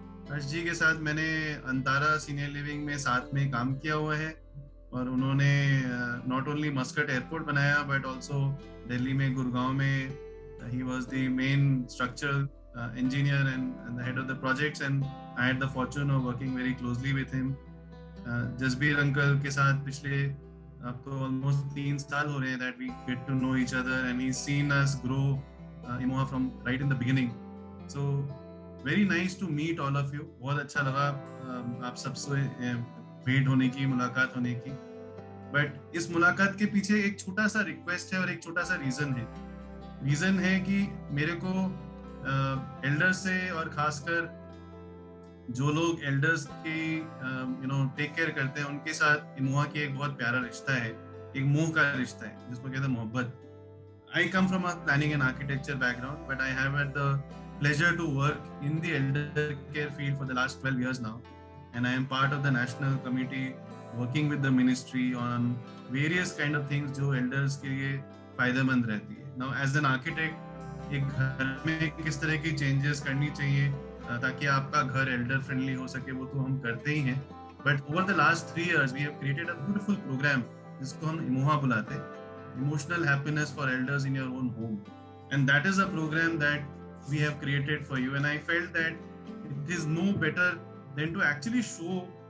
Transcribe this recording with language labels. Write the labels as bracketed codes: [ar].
[hi] हर्ष जी के साथ मैंने अंतारा सीनियर लिविंग में साथ में काम किया हुआ है और उन्होंने नॉट ओनली मस्कट एयरपोर्ट बनाया बट ऑल्सो दिल्ली में गुड़गांव में [en] he was the main structural engineer and the head of the projects, and I had the fortune of working very closely with him. Jasbir uncle [hi] के साथ पिछले अब तो [en] almost 3 [hi] साल हो रहे हैं [en] that we get to know each other and he's seen us grow Imoha from right in the beginning. So very nice to meet all of you. [hi] बहुत अच्छा लगा आप सबसे भेंट होने की, मुलाकात होने की. बट इस मुलाकात के पीछे एक छोटा सा रिक्वेस्ट है और एक छोटा सा रीजन है कि मेरे को एल्डर्स से और खासकर जो लोग एल्डर्स की टेक केयर करते हैं उनके साथ इमोहा की एक बहुत प्यारा रिश्ता है, एक मोह का रिश्ता है जिसको कहते हैं मोहब्बत. [en] I come from a planning and architecture background, but I have had the pleasure to work in the elder care field for the last 12 years now, and I am part of the national committee working with the ministry on various kind of things [hi] जो elders के लिए फायदेमंद रहती है. [en] Now as an architect, [hi] एक घर में किस तरह की changes करनी चाहिए ताकि आपका घर elder friendly हो सके वो तो हम करते ही हैं. [en] But over the last 3 years we have created a beautiful program [hi] जिसको हम इमोहा बुलाते हैं, [en] Emotional Happiness for Elders in Your Own Home, and that is a program that we have created for you, and I felt that it is no better than to actually show